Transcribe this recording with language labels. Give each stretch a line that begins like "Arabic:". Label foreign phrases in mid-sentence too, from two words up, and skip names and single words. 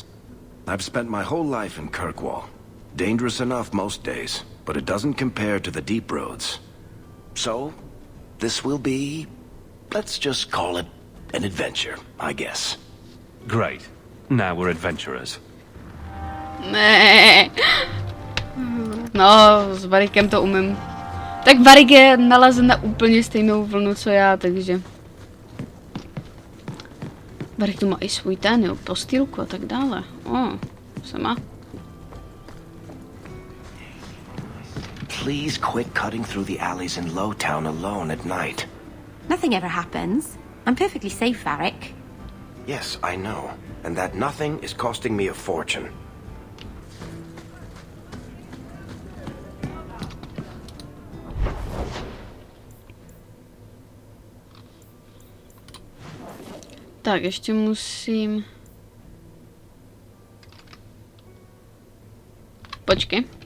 English: I've spent my whole life in Kirkwall. Dangerous enough most days, but it doesn't compare to the deep roads. So, this will be, let's just call it an adventure, I guess. Great. Now we're adventurers.
Czech: Ne. No, s Varikem to umím. Tak Varik je nalezen na úplně stejnou vlnu, co já, takže... Varik tu má i svůj ten, jo, postýlku a tak dále. Se má.
English: please quit cutting through the alleys in Lowtown alone at night? Nothing ever happens. I'm perfectly safe, Varric. Yes, I know. And that nothing is costing me a fortune.
Czech: Tak, ještě musím... Počkej.